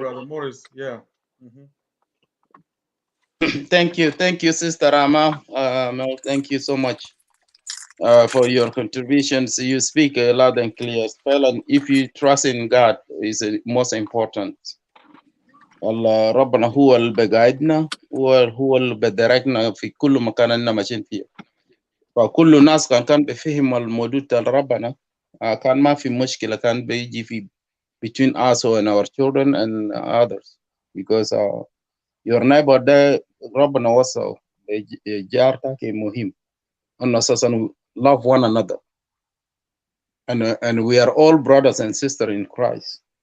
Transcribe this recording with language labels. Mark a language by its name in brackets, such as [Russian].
[English] Brother Morris. Yeah. Thank you, Sister Rama. Mel, thank you so much for your contributions. You speak loud and clear. Spell, and if you trust in God, is the most important. [Arabic] Allah ربنا هو اللي بقاعدنا هو اللي بدركنا في كل مكان اننا ماشيين فيه. فكل الناس كان بفهم الموضوع بتاع ربنا كان ما في مشكلة كان بيجي في [English] between us and our children and others, because your neighbor [Arabic] ده ربنا وصل جارتك مهم أن أساسا [English] love one another, and we are all brothers and sisters in Christ.